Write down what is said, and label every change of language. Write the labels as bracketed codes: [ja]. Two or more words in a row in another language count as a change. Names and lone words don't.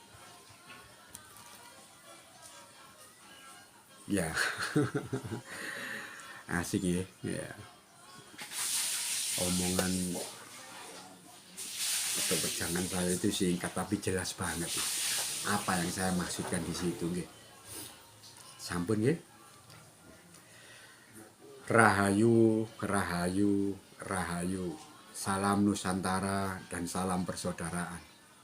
[id] Ya. Asik ya. Ya. Omongan atau pejangan saya itu singkat tapi jelas banget. Apa yang saya maksudkan di situ nggih. [jv] Sampun nggih. Rahayu, rahayu, rahayu. [id] Salam Nusantara dan salam persaudaraan.